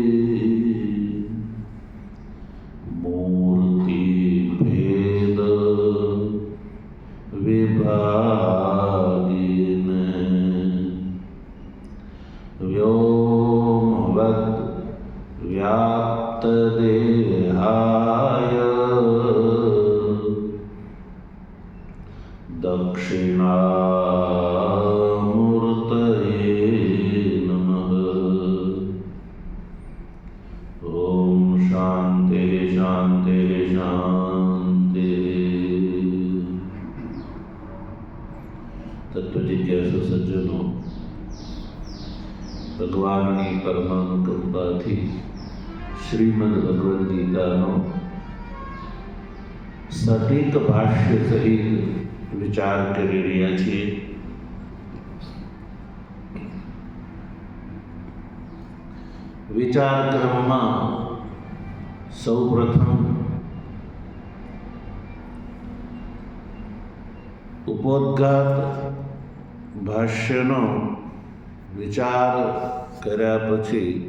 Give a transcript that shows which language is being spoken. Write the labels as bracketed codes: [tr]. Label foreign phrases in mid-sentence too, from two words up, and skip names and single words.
[sa] मूर्तिभेद विभागिने व्योमवद् व्याप्तदेहाय दक्षिणामूर्तये नमः। ॐ शान्ति शान्ति शान्ति। [gu] તત્વજિજ્ઞાસુ સજ્જનો, ભગવાનની પરમાન કૃપાથી શ્રીમદ ભગવદ્ ગીતાનો સટીક ભાષ્ય સહિત વિચાર કરી રહ્યા છીએ. વિચાર ક્રમમાં સૌપ્રથમ ઉપોદ્ઘાત ભાષ્યનો વિચાર કર્યા પછી